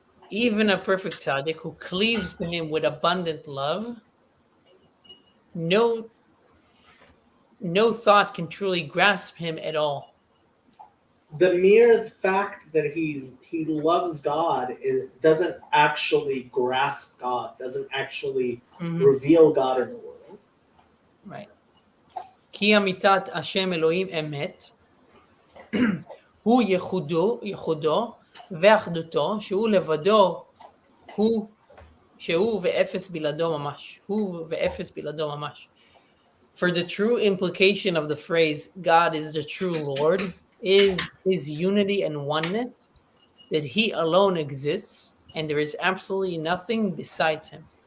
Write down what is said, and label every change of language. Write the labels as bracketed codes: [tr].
[en] Even a perfect tzaddik who cleaves to him with abundant love, no thought can truly grasp him at all. The mere fact that he loves God doesn't actually grasp God, doesn't actually reveal God in the world. Right. [he] כי אמיתת השם אלוהים אמת, הוא ייחודו ואחדותו, שהוא לבדו, שהוא ואפס בלעדו ממש. הוא ואפס בלעדו ממש. [en] For the true implication of the phrase, God is the true Lord, is his unity and oneness, that he alone exists, and there is absolutely nothing besides him.